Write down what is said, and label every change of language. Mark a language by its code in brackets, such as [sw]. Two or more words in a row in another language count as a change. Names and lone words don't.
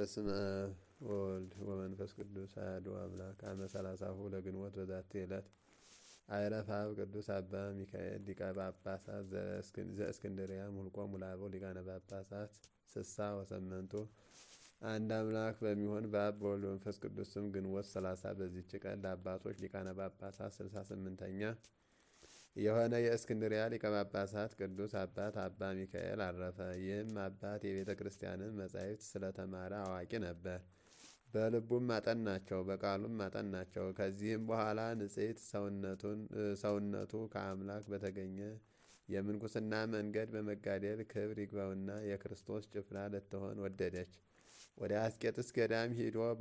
[gez] በስመ አብ ወወልድ ወመንፈስ ቅዱስ አሐዱ አምላክ አመ ሰላሳሁ ለግንቦት በዛቲ ዕለት አይረፍ አብ ቅዱስ አባ ሚካኤል ሊቀ ጳጳሳት ዘእስክንድርያ ሙልቆ ሙላበው ሊቃነ ጳጳሳት ስሳ ወሰመንቱ። [am] አንድ አምላክ በሚሆን በአብ በወልድ በመንፈስ ቅዱስ ስም ግንቦት 30 በዚች ቀን ለአባቶች ሊቃነ ጳጳሳት 68ኛ የሆነ የእስክንድርያ ሊቀ ጳጳሳት ቅዱስ አባት አባ ሚካኤል አረፈ። ይህም አባት የቤተ ክርስቲያንን መጻሕፍት ስለተማረ አዋቂ ነበር። በልቡም አጠናቸው፣ በቃሉም አጠናቸው። ከዚህም በኋላ ንጽሕት ሰውነቱ ከአምላክ በተገኘ የምንኩስና መንገድ በመጋደል ክብር ይግባውና የክርስቶስ ጭፍራ ልትሆን ወደደች። ወደ አስቄጥስ ገዳም ሂዶ